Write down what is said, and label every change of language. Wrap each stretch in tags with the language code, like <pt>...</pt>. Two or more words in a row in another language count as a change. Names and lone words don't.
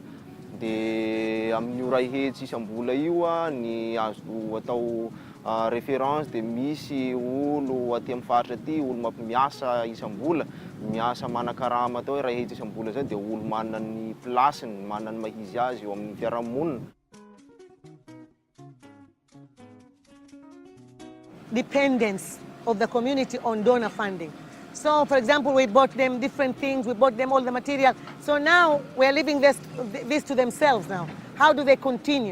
<mg>Dia amin'io ray hetsy isam-bola io ny azo atao référence dia misy olo aty amin'ny faritra aty, olo miasa isam-bola, miasa manan-karama atao hoe ray hetsy isam-bola zay dia olo manana ny plasiny, manana ny mahizy azy eo amin'ny fiarahamonina.</mg> <en>Dependence of the community on donor funding. So, for example, we bought them different things, we bought them all the material. So now we're leaving this to themselves now. How do they continue?</en>